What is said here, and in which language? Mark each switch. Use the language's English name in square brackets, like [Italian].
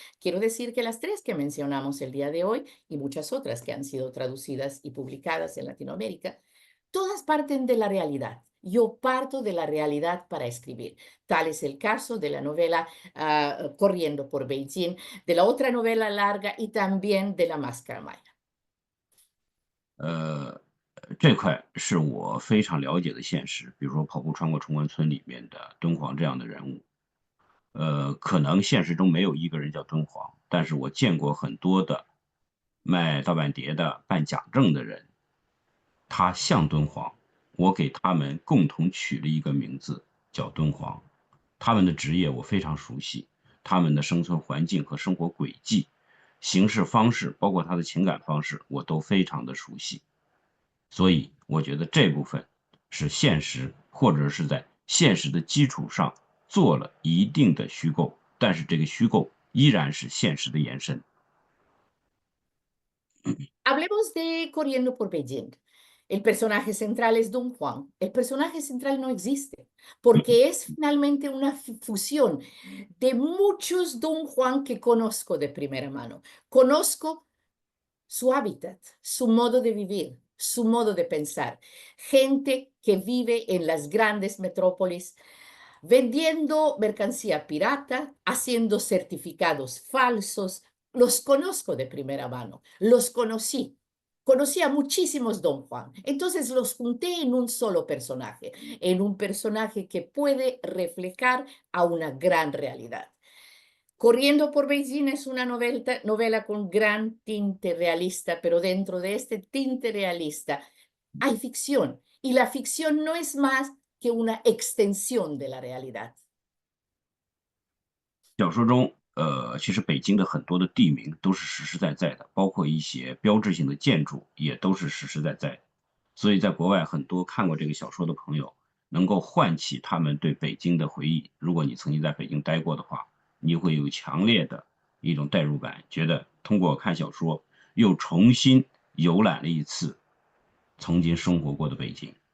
[Spanish] Quiero decir que las tres que mencionamos el día de hoy y muchas otras que han sido traducidas y publicadas en Latinoamérica, todas parten de la realidad. Yo parto de la realidad para escribir. Tal es el caso de la novela Corriendo por Beijing, de la otra novela larga y también de La Máscara Maya. [Chinese] 这块是我非常了解的现实，比如说《跑步穿过中关村》里面的敦煌这样的人物。可能现实中没有一个人叫敦煌，但是我见过很多的卖盗版碟的、办假证的人，他像敦煌，我给他们共同取了一个名字叫敦煌。他们的职业我非常熟悉，他们的生存环境和生活轨迹、行事方式，包括他的情感方式，我都非常的熟悉。所以我觉得这部分是现实，或者是在现实的基础上做了一定的虚构，但是这个虚构依然是现实的延伸。 [Spanish] Hablemos de Corriendo por Beijing. El personaje central es Don Juan. El personaje central no existe, porque es finalmente una fusión de muchos Don Juan que conozco de primera mano. Conozco su hábitat, su modo de vivir, su modo de pensar. Gente que vive en las grandes metrópolis, vendiendo mercancía pirata, haciendo certificados falsos. Los conozco de primera mano, los conocí. Conocí a muchísimos Don Juan. Entonces los junté en un solo personaje, en un personaje que puede reflejar a una gran realidad. Corriendo por Beijing es una novela con gran tinte realista, pero dentro de este tinte realista hay ficción. Y la ficción no es más que una extensión de la realidad. [Chinese] 小说中，其实北京的很多的地名都是实实在在的，包括一些标志性的建筑也都是实实在在的。所以在国外，很多看过这个小说的朋友，能够唤起他们对北京的回忆。如果你曾经在北京待过的话，你会有强烈的一种代入感，觉得通过看小说又重新游览了一次曾经生活过的北京。